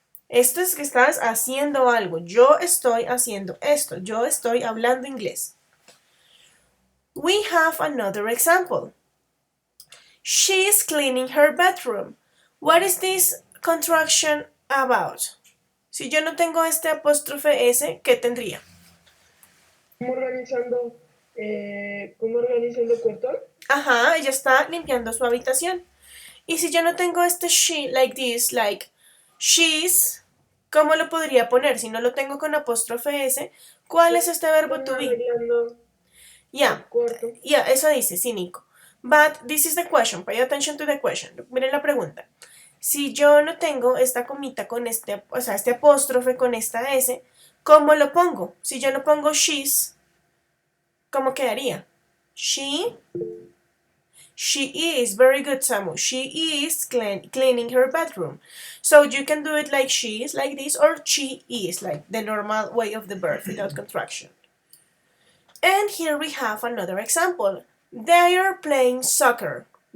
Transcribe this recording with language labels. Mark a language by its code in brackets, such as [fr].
[es] Esto es que estás haciendo algo. Yo estoy haciendo esto. Yo estoy hablando inglés. [en] We have another example. She's cleaning her bedroom. What is this contraction about? [es] Si yo no tengo este apóstrofe S, ¿qué tendría? ¿Cómo organizando el cuarto? Ajá, ella está limpiando su habitación. Y si yo no tengo este she, [en] like this, like she's, [es] ¿cómo lo podría poner? Si no lo tengo con apóstrofe S, ¿cuál es este verbo to be? Yeah, eso dice, sí, Nico. [en] But this is the question. Pay attention to the question. [es] Miren la pregunta. Si yo no tengo esta comita con este, o sea, este apóstrofe con esta S, ¿cómo lo pongo? Si yo no pongo she's, ¿cómo quedaría? [en] She is, very good, Samu. She is cleaning her bedroom. So you can do it like she is, like this, or she is, like the normal way of the verb without contraction. And here we have another example. They are playing soccer.